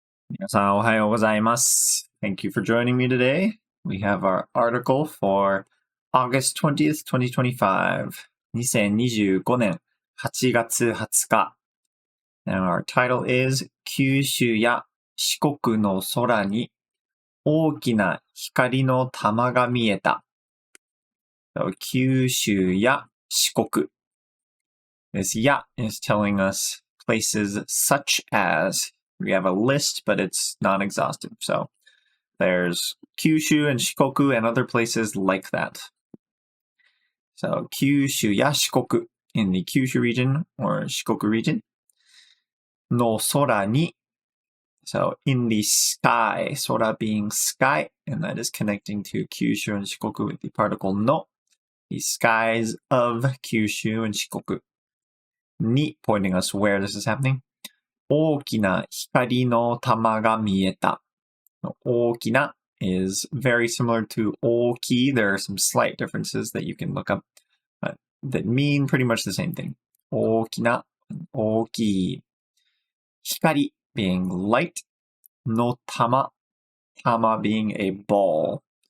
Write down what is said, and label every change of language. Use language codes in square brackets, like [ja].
[ja] 皆さんおはようございます。 [en] Thank you for joining me today. We have our article for August 20th, 2025. [ja] 2025年8月20日。 [en] And our title is 九州や四国の空に大きな光の玉が見えた。 [ja] So, 九州や四国。 [en] This や is telling us places such as.We have a list, but it's not exhaustive. So there's Kyushu and Shikoku and other places like that. So Kyushu ya Shikoku in the Kyushu region or Shikoku region. No sora ni. So in the sky, sora being sky, and that is connecting to Kyushu and Shikoku with the particle no. The skies of Kyushu and Shikoku. Ni pointing us where this is happening. [ja] 大きな光の玉が見えた。 [en] 大きな is very similar to 大きい. There are some slight differences that you can look up that mean pretty much the same thing. [ja] 大きな、大きい。光 being light. [en] の玉 tama being a ball.